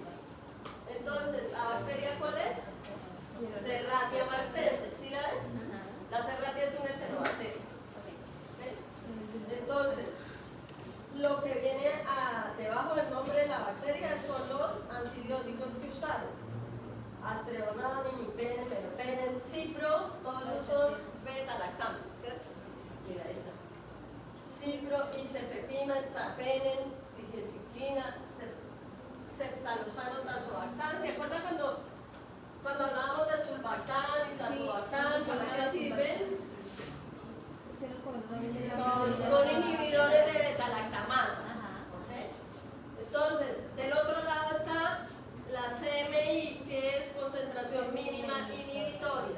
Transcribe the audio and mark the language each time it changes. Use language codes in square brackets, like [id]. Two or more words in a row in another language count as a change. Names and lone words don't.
[es] Entonces, ¿la bacteria cuál es? Serratia marcense. ¿Sí la ven? La serratia es una enterobacteria. ¿Okay? Entonces, lo que viene debajo del nombre de la bacteria son los antibióticos que usaron. Astreonam, imipenem, meropenem, cipro, todos esos son beta-lactam, ¿cierto? Mira esta. Cipro, isefepima, tapenem, digiciclina, ceftalosano, tazobactam. ¿Se acuerdan cuando hablábamos de sulbactam y tazobactam? ¿Para qué sirven? Son inhibidores de beta-lactamasa. ¿Okay? Entonces, del otro lado está la CMI, que es concentración mínima inhibitoria.